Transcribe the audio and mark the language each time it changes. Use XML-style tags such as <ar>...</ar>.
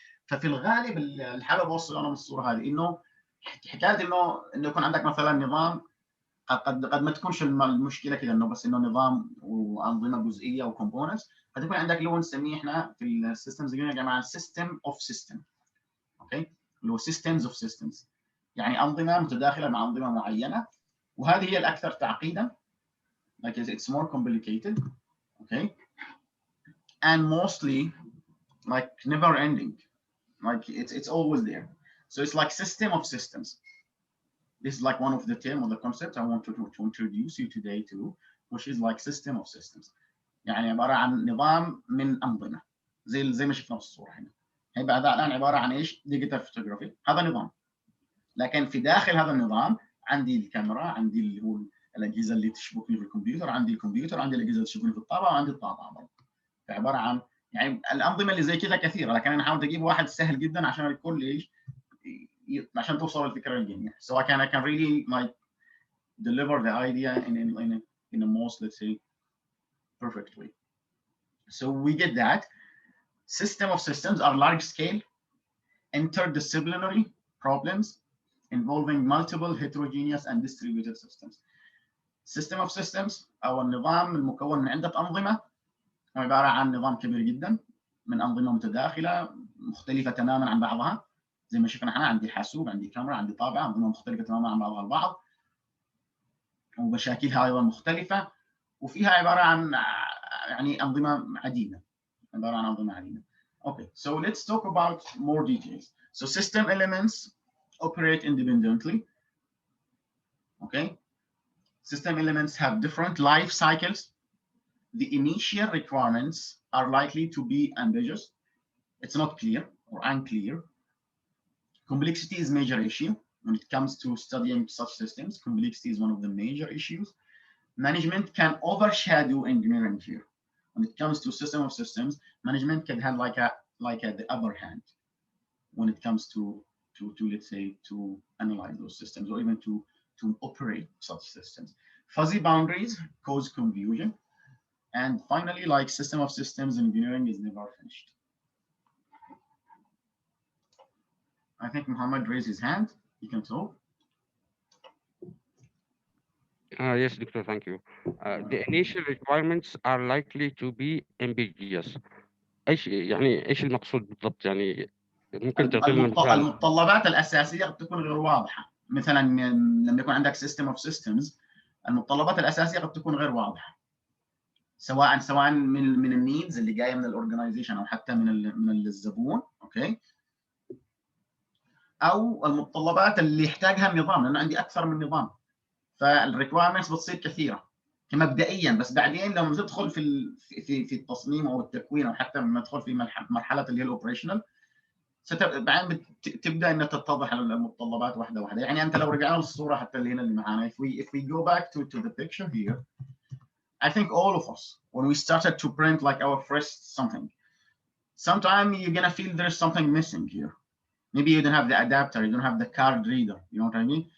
<ar>ففي الغالب الحالة بوصل أنا من الصورة هذه إنه حكاية إنه يكون عندك مثلا نظام قد ما تكونش المشكله كده انه بس انه نظام وانظمه جزئيه وكومبوننتس، قد يكون عندك اللي هو نسميه احنا في السيستمز يا جماعه سيستم اوف سيستم. اوكي، اللي هو سيستمز اوف سيستمز، يعني انظمه متداخله مع انظمه معينه، وهذه هي الاكثر تعقيدا.</ar> <en>like it's more complicated. Okay, and mostly like never ending, like it's always there. So it's like system of systems. This is like one of the term or the concepts I want to introduce you today to, which is like system of systems.</en> <ar>يعني عبارة عن نظام من أنظمة زي ما شفنا في الصورة هنا. هيبقى هذا الآن عبارة عن إيش؟ ديجيتال فوتوغرافي، هذا نظام. لكن في داخل هذا النظام عندي الكاميرا، عندي اللي هو الأجهزة اللي تشبكني في الكمبيوتر، عندي الكمبيوتر، عندي الأجهزة اللي تشبكني في الطابعة، وعندي الطابعة برضه. فعبارة عن يعني الأنظمة اللي زي كذا كثيرة، لكن أنا حاولت أجيب واحد سهل جدا عشان الكل إيش؟ عشان توصل الفكره للجميع.</ar> <en>So I can really like deliver the idea in a most, let's say, perfect way. So we get that system of systems are large scale interdisciplinary problems involving multiple heterogeneous and distributed systems.</en> <ar>System of systems او النظام المكون من عده انظمه عباره عن نظام كبير جدا من انظمه متداخله مختلفه تماما عن بعضها. زي ما شفنا احنا عندي حاسوب، عندي كاميرا، عندي طابعه، انظمه مختلفه تماما عن بعضها البعض، ومشاكلها ايضا مختلفه، وفيها عباره عن يعني انظمه عديده، عباره عن انظمه عديده.</ar> <en>Okay, so let's talk about more details. So system elements operate independently. Okay, system elements have different life cycles. The initial requirements are likely to be ambiguous. It's not clear or unclear. Complexity is a major issue when it comes to studying such systems. Complexity is one of the major issues. Management can overshadow engineering here. When it comes to system of systems, management can have the upper hand when it comes to let's say to analyze those systems or even to operate such systems. Fuzzy boundaries cause confusion. And finally, like system of systems engineering is never finished. I think Muhammad raised his hand. You can talk. Yes, Doctor, thank you. The initial requirements are likely to be ambiguous.</en> <ar>ايش المقصود بالضبط؟ يعني ممكن تعطي لنا مثال؟ المتطلبات الاساسيه قد تكون غير واضحه. مثلا لما يكون عندك system of systems، المتطلبات الاساسيه قد تكون غير واضحه. سواء من النيدز اللي جايه من الاورجنايزيشن او حتى من الزبون، اوكي؟ او المتطلبات اللي يحتاجها النظام، لانه عندي اكثر من نظام. فالريكوايرمنتس بتصير كثيره كمبدئيا، بس بعدين لما تدخل في التصميم او التكوين او حتى لما تدخل في مرحله اللي هي الاوبريشنال، بعدين تبدا ان تتضح المتطلبات واحده واحده. يعني انت لو رجعنا للصوره حتى اللي هنا اللي معانا،</ar> <en>if we go back to the picture here, I think all of us when we started to print like our first something, sometimes you're gonna feel there's something missing here. Maybe you don't have the adapter, you don't have the card reader, you know what I mean?</en>